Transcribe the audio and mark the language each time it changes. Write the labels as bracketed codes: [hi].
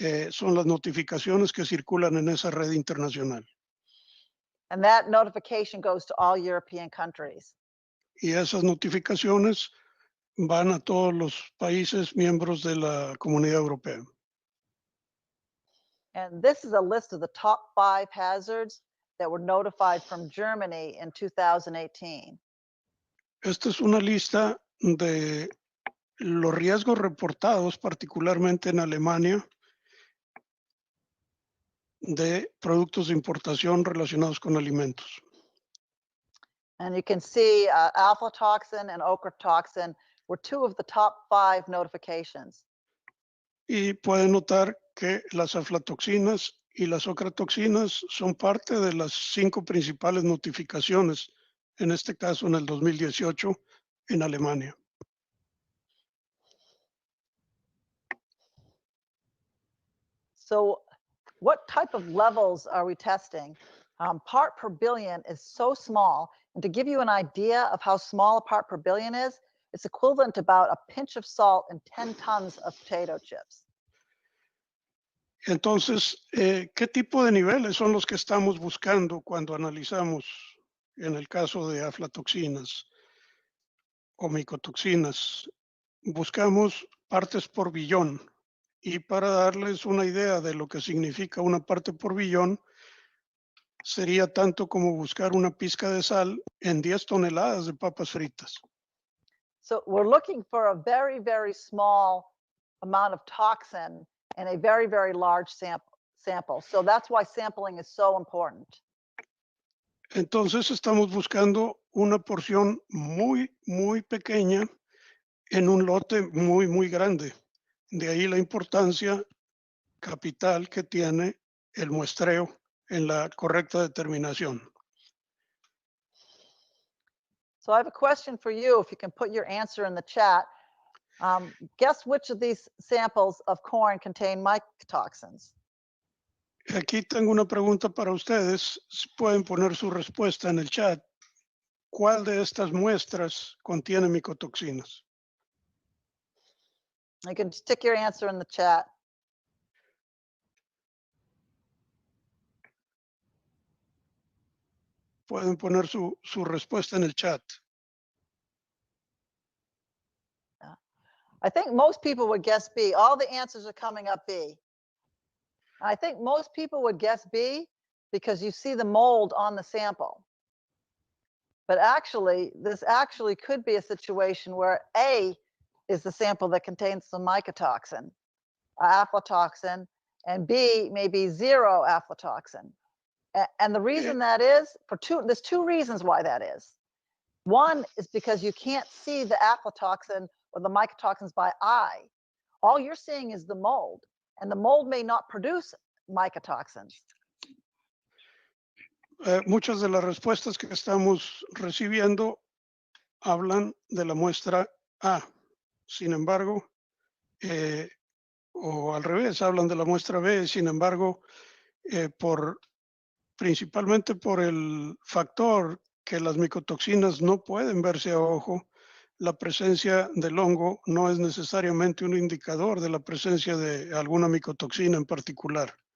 [es] Son las notificaciones que circulan en esa red internacional. [en] And that notification goes to all European countries. [es] Y esas notificaciones van a todos los países miembros de la Comunidad Europea. [en] And this is a list of the top 5 hazards that were notified from Germany in 2018. [es] Esta es una lista de los riesgos reportados, particularmente en Alemania, de productos de importación relacionados con alimentos. [en] And you can see aflatoxin and ochratoxin were 2 of the top 5 notifications. [es] Y pueden notar que las aflatoxinas y las ochratoxinas son parte de las 5 principales notificaciones, en este caso en el 2018 en Alemania. [en] So what type of levels are we testing? Part per billion is so small. And to give you an idea of how small a part per billion is, it's equivalent to about a pinch of salt in 10 tons of potato chips. [es] Entonces, ¿qué tipo de niveles son los que estamos buscando cuando analizamos, en el caso de aflatoxinas o micotoxinas? Buscamos partes por billón. Y para darles una idea de lo que significa una parte por billón, sería tanto como buscar una pizca de sal en 10 toneladas de papas fritas. [en] So we're looking for a very, very small amount of toxin in a very, very large sample. So that's why sampling is so important. [es] Entonces estamos buscando una porción muy, muy pequeña en un lote muy, muy grande. De ahí la importancia capital que tiene el muestreo en la correcta determinación. [en] So I have a question for you, if you can put your answer in the chat. Guess which of these samples of corn contain mycotoxins? [es] Aquí tengo una pregunta para ustedes. Pueden poner su respuesta en el chat. ¿Cuál de estas muestras contiene micotoxinas? [en] You can stick your answer in the chat. [es] Pueden poner su respuesta en el chat. [en] I think most people would guess B. All the answers are coming up B. I think most people would guess B because you see the mold on the sample. But actually, this actually could be a situation where A is the sample that contains some mycotoxin, aflatoxin, and B may be zero aflatoxin. And the reason that is, there's two reasons why that is. One is because you can't see the aflatoxin or the mycotoxins by eye. All you're seeing is the mold, and the mold may not produce mycotoxins. [es] Muchas de las respuestas que estamos recibiendo hablan de la muestra A. Sin embargo, o al revés, hablan de la muestra B. Sin embargo, principalmente por el factor que las micotoxinas no pueden verse a ojo, la presencia del hongo no es necesariamente un indicador de la presencia de alguna micotoxina en particular.